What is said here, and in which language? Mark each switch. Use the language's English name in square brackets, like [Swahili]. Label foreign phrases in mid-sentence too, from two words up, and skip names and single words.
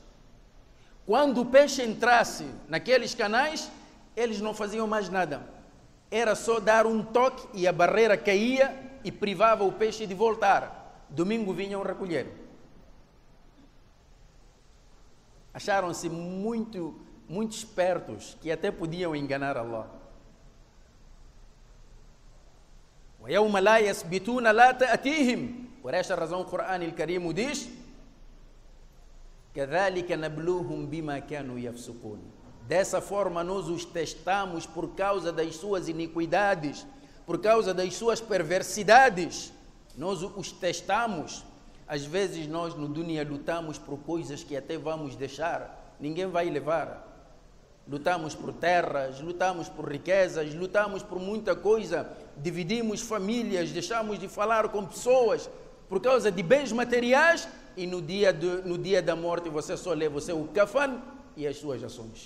[Portuguese] Quando o peixe entrasse naqueles canais, eles não faziam mais nada. Era só dar um toque e a barreira caía e privava o peixe de voltar. Domingo vinham recolher. Acharam-se muito espertos, que até podiam enganar Allah. [Arabic] وَيَوْمَ لَا يَسْبِتُونَ لَا تَأْتِيهِمْ. [Portuguese] Por esta razão o Corão Al-Karim diz: [Arabic] كَذَلِكَ نَبْلُوهُمْ بِمَا كَانُوا يَفْسُقُونَ. [Portuguese] Dessa forma nós os testamos por causa das suas iniquidades, por causa das suas perversidades. Nós os testamos. Às vezes nós no dunya lutamos por coisas que até vamos deixar, ninguém vai levar. Lutamos por terras, lutamos por riquezas, lutamos por muita coisa, dividimos famílias, deixamos de falar com pessoas por causa de bens materiais, e no dia da morte você só leva o seu kafan e as suas ações.